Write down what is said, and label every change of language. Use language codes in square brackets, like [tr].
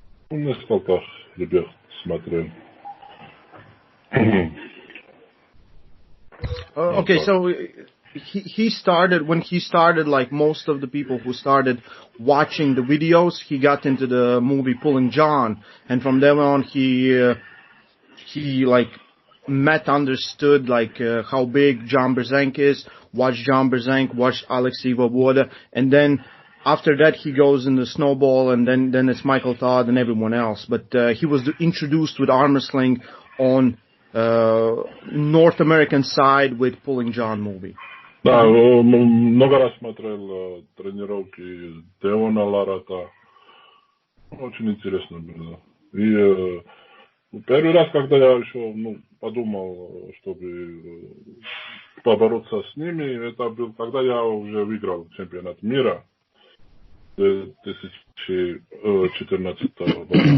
[ru] Ну, несколько ребят смотрел. [en] Okay, so he started, when he started, like most of the people who started watching the videos, he got into the movie Pulling John, and from then on he like understood like how big John Berzank is, watched John Berzank, watched Alexei Voboda, and then after that he goes in the snowball, and then it's Michael Todd and everyone else. But he was introduced with arm wrestling on North American side with Pulling John movie. [ru] Да, много раз смотрел тренировки Девона Ларата. Очень интересно было. И первый раз, когда я еще подумал, чтобы побороться с ними, это был, когда я уже выиграл чемпионат мира 2014 года.